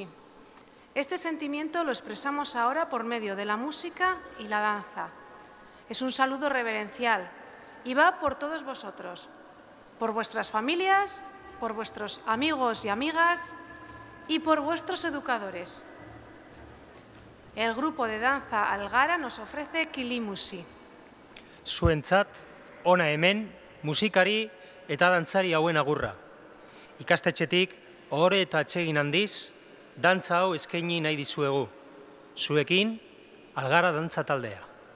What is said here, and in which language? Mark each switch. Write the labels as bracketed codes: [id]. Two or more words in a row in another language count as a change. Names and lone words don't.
[es] Este sentimiento lo expresamos ahora por medio de la música y la danza. Es un saludo reverencial y va por todos vosotros, por vuestras familias, por vuestros amigos y amigas y por vuestros educadores. El grupo de danza Algara nos ofrece kilimusi. [eu] Zuentzat, ona hemen, musikari eta dantzari hauen agurra. Ikastetxetik, ohore eta atsegin handiz, dantza hau eskaini nahi dizuegu. Zuekin, Algara dantza taldea.